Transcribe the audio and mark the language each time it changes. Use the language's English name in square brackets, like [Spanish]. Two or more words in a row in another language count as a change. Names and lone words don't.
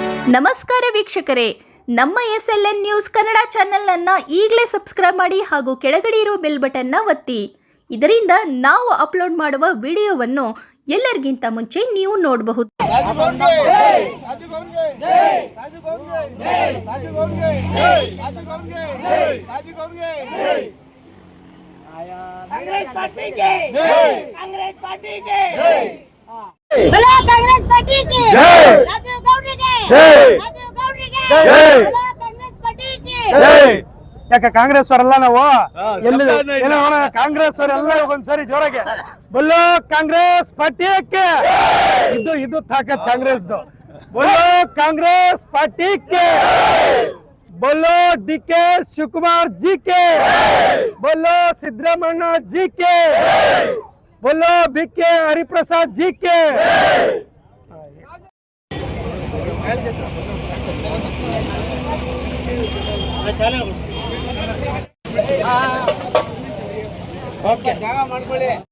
[Kannada] ನಮಸ್ಕಾರ ವೀಕ್ಷಕರೇ, ನಮ್ಮ SLN ನ್ಯೂಸ್ ಕನ್ನಡ ಚಾನೆಲ್ ಈಗಲೇ ಸಬ್ಸ್ಕ್ರೈಬ್ ಮಾಡಿ ಹಾಗೂ ಕೆಳಗಡೆ ಇರೋ ಬೆಲ್ ಬಟನ್ ಒತ್ತಿ. ಇದರಿಂದ ನಾವು ಅಪ್ಲೋಡ್ ಮಾಡುವ ವಿಡಿಯೋವನ್ನು ಎಲ್ಲರಿಗಿಂತ ಮುಂಚೆ ನೀವು ನೋಡಬಹುದು. [Hindi] कांग्रेस पार्टी के कांग्रेस पार्टी के बोलो कांग्रेस पार्टी के राजीव गौड़ के राजीव गौड़ के बोलो कांग्रेस पार्टी के [Kannada] ಯಾಕೆ ಕಾಂಗ್ರೆಸ್ ಅವರೆಲ್ಲ ನಾವು ಎಲ್ಲಿ ಕಾಂಗ್ರೆಸ್ ಅವರೆಲ್ಲ ಒಂದ್ಸರಿ ಜೋರಾಗೆ [Hindi] बोलो कांग्रेस पार्टी के [Kannada] ಇದು ತಾಕತ್ ಕಾಂಗ್ರೆಸ್ [Hindi] बोलो कांग्रेस पार्टी के बोलो DK शिवकुमार जी के बोलो सिद्धरामैया जी के बोलो BK हरिप्रसाद जी के [Kannada] ಓಕೆ ಜಾಗ ಮಾಡ್ಕೊಳ್ಳಿ.